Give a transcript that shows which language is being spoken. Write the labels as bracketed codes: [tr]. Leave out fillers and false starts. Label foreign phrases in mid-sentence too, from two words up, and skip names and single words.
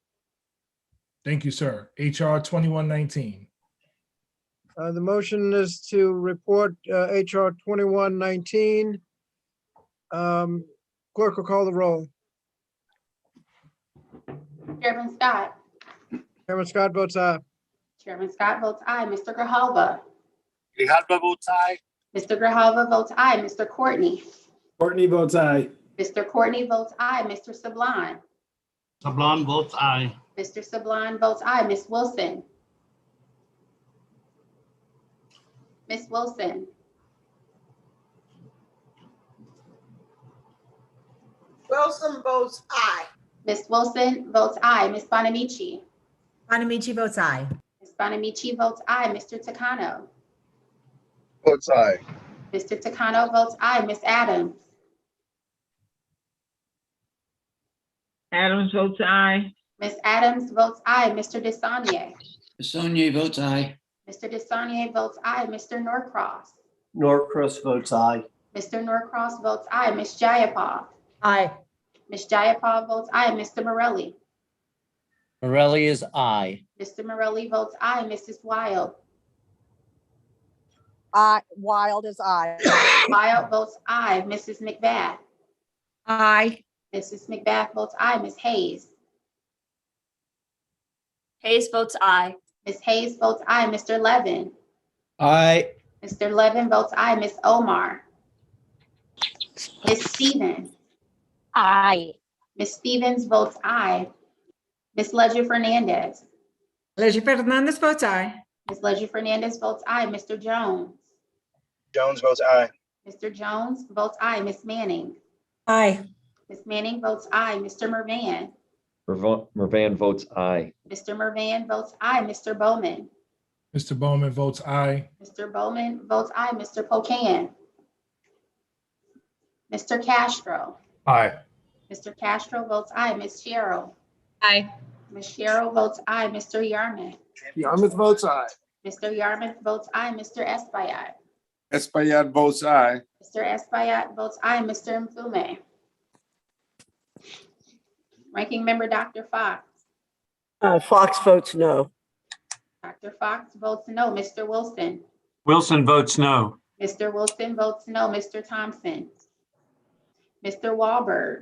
[en] Thank you, sir. HR 2119. The motion is to report HR 2119. Clerk will call the roll. Chairman Scott. Chairman Scott votes aye. Chairman Scott votes aye. Mr. Grijalva. Grijalva votes aye. Mr. Grijalva votes aye. Mr. Courtney. Courtney votes aye. Mr. Courtney votes aye. Mr. Sablon. Sablon votes aye. Mr. Sablon votes aye. Ms. Wilson. Ms. Wilson. Wilson votes aye. Ms. Wilson votes aye. Ms. Bonamici. Bonamici votes aye. Ms. Bonamici votes aye. Mr. Takano. Votes aye. Mr. Takano votes aye. Ms. Adams. Adams votes aye. Ms. Adams votes aye. Mr. Desaulnier. Desaulnier votes aye. Mr. Desaulnier votes aye. Mr. Norcross. Norcross votes aye. Mr. Norcross votes aye. Ms. Jayapal. Aye. Ms. Jayapal votes aye. Mr. Morelli. Morelli is aye. Mr. Morelli votes aye. Mrs. Wild. Wild is aye. Wild votes aye. Mrs. McBath. Aye. Mrs. McBath votes aye. Ms. Hayes. Hayes votes aye. Ms. Hayes votes aye. Mr. Levin. Aye. Mr. Levin votes aye. Ms. Omar. Ms. Stevens. Aye. Ms. Stevens votes aye. Ms. Ledger Fernandez. Leisure Fernandez votes aye. Ms. Ledger Fernandez votes aye. Mr. Jones. Jones votes aye. Mr. Jones votes aye. Ms. Manning. Aye. Ms. Manning votes aye. Mr. Mervan. Mervan votes aye. Mr. Mervan votes aye. Mr. Bowman. Mr. Bowman votes aye. Mr. Bowman votes aye. Mr. Pocan. Mr. Castro. Aye. Mr. Castro votes aye. Ms. Sherrill. Aye. Ms. Sherrill votes aye. Mr. Yarmouth. Yarmouth votes aye. Mr. Yarmouth votes aye. Mr. Espaillat. Espaillat votes aye. Mr. Espaillat votes aye. Mr. Mfume. Ranking Member Dr. Fox. Fox votes no. Dr. Fox votes no. Mr. Wilson. Wilson votes no. Mr. Wilson votes no. Mr. Thompson. Mr. Wahlberg.